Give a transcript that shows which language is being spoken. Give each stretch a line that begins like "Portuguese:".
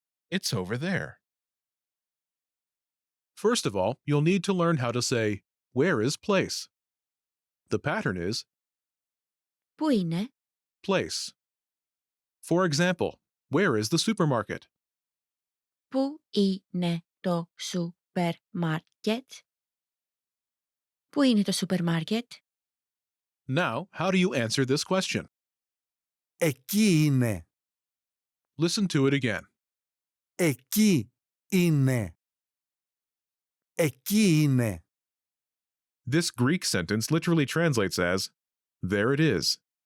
English: It's over there. First of all, you'll need to learn how to say, where is place? The pattern is
Greek: Πού είναι?
English: place. For example, where is the supermarket?
Greek: Πού είναι το σούπερ μάρκετ? Πού είναι το σούπερ μάρκετ?
English: Now, how do you answer this question?
Greek: Εκεί είναι.
English: Listen to it again.
Greek: Εκεί είναι. Εκεί είναι.
English: This Greek sentence literally translates as, there it is.